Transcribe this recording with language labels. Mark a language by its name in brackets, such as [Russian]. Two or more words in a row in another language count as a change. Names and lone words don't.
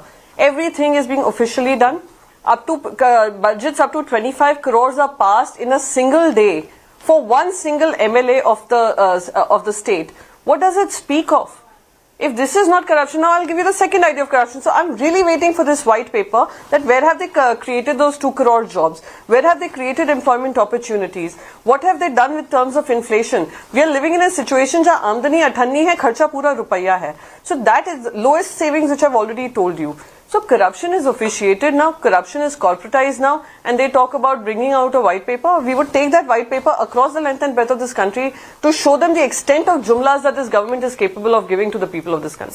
[English] Everything is being officially done. Up to budgets up to 25 crores are passed in a single day for one single MLA of the state. What does it speak of? If this is not corruption, now I'll give you the second idea of corruption. So I'm really waiting for this white paper, that where have they created those 2 crore jobs? Where have they created employment opportunities? What have they done with terms of inflation? We are living in a situation where [Hindi] आमदनी 98 है, खर्चा पूरा रुपया है. [English] So that is lowest savings, which I've already told you. So corruption is officiated now, corruption is corporatized now, and they talk about bringing out a white paper. We would take that white paper across the length and breadth of this country to show them the extent of jumlas that this government is capable of giving to the people of this country.